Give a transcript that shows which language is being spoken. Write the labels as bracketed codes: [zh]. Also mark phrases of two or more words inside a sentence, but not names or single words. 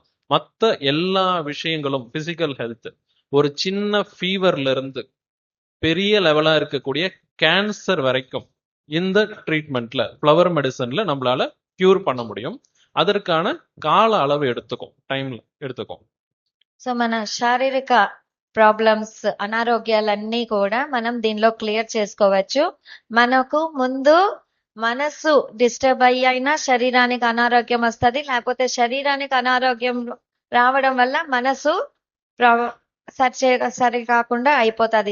[ta] மற்ற எல்லா விஷயங்களும் [en] physical health, [ta] ஒரு சின்ன ஃபீவர்ல இருந்து பெரிய லெவலா இருக்கக்கூடிய கேன்சர் வரைக்கும் இந்த ட்ரீட்மெண்ட்ல, [en] flower medicine [ta] நம்மளால கியூர் பண்ண முடியும். அதற்கான கால அளவு எடுத்துக்கும், டைம்ல எடுத்துக்கும். [te] సో మన శారీరక ప్రాబ్లమ్స్, అనారోగ్యాలన్నీ కూడా మనం దీనిలో క్లియర్ చేసుకోవచ్చు. మనకు ముందు మనసు డిస్టర్బ్ అయినా శరీరానికి అనారోగ్యం వస్తుంది, లేకపోతే శరీరానికి అనారోగ్యం రావడం వల్ల మనసు సరి కాకుండా అయిపోతుంది.